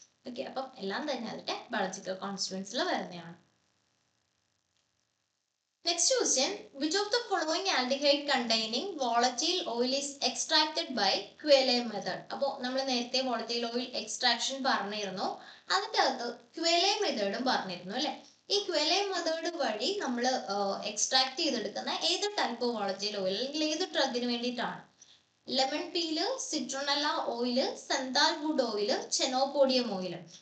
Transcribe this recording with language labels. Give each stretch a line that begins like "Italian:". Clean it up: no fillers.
Malayalam: Okay, അപ്പം എല്ലാം തന്നെ അതിന്റെ ബയോളജിക്കൽ കോൺസ്റ്റിറ്റ്യൂവൻസിൽ വരുന്നതാണ്.
English: Next question, which of the following aldehyde containing volatile oil is extracted by Queyle method?
Malayalam: അപ്പോൾ നമ്മൾ നേരത്തെ volatile oil extraction പറഞ്ഞിരുന്നു, അതിന്റെ അകത്ത് Queyle method പറഞ്ഞിരുന്നു അല്ലേ. ഈ Queyle method വഴി നമ്മൾ എക്സ്ട്രാക്ട് ചെയ്തെടുക്കുന്ന ഏത് ടൈപ്പ് volatile oil, അല്ലെങ്കിൽ ഏത് ഡ്രഗിന് വേണ്ടിയിട്ടാണ്? Lemon peel, സിട്രോണല്ല oil, സന്താൽവുഡ് oil, ചെനോപോഡിയം oil.